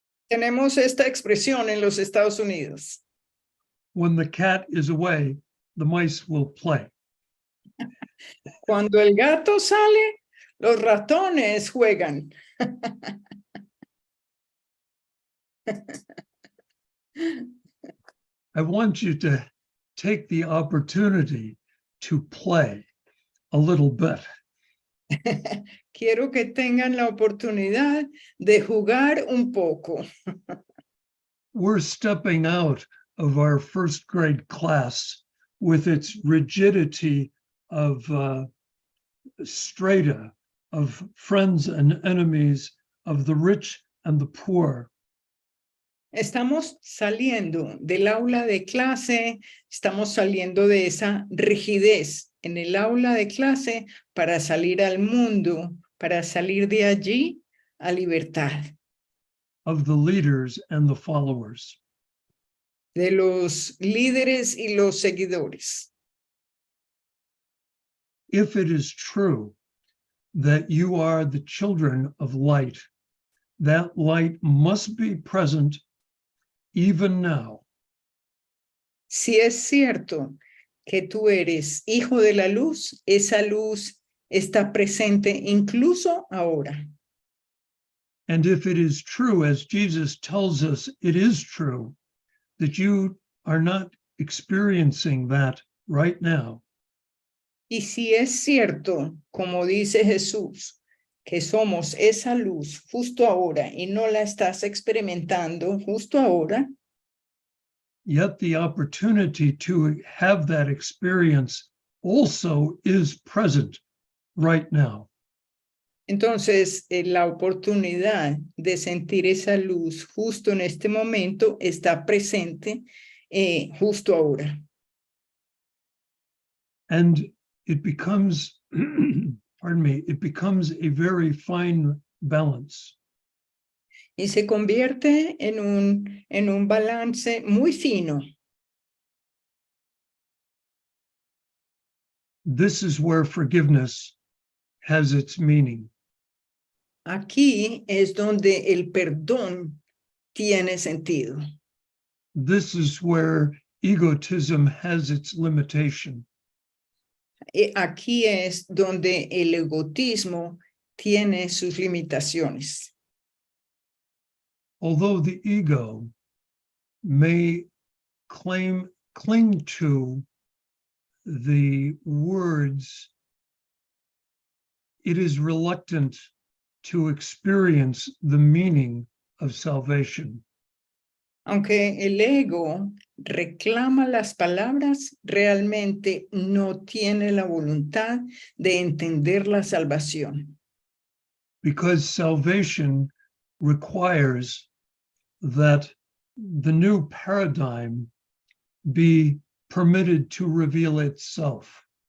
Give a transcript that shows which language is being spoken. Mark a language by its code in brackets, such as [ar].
[es] Tenemos esta expresión en los Estados Unidos. [en] When the cat is away, the mice will play. [es] Cuando el gato sale, los ratones juegan. [en] I want you to take the opportunity to play a little bit. [es] Quiero que tengan la oportunidad de jugar un poco. [en] We're stepping out of our first grade class with its rigidity of strata, of friends and enemies, of the rich and the poor. [es] Estamos saliendo del aula de clase, estamos saliendo de esa rigidez en el aula de clase para salir al mundo, para salir de allí a libertad. [en] Of the leaders and the followers. [es] De los líderes y los seguidores. [en] If it is true that you are the children of light, that light must be present even now. [es] Si es cierto que tú eres hijo de la luz, esa luz está presente incluso ahora. [en] And if it is true, as Jesus tells us it is true, that you are not experiencing that right now. [es] Y si es cierto, como dice Jesús, que somos esa luz justo ahora y no la estás experimentando justo ahora, [en] yet the opportunity to have that experience also is present right now. [es] entonces la oportunidad de sentir esa luz justo en este momento está presente justo ahora. [en] And it becomes, pardon me, it becomes a very fine balance. [es] Y se convierte en un balance muy fino. [en] This is where forgiveness has its meaning. [es] Aquí es donde el perdón tiene sentido. [en] This is where egotism has its limitation. [es] Aquí es donde el egotismo tiene sus limitaciones. [en] Although the ego may cling to the words, it is reluctant to experience the meaning of salvation. [es] Aunque el ego reclama las palabras, realmente no tiene la voluntad de entender la salvación. [en] Because salvation requires that the new paradigm be permitted to reveal itself.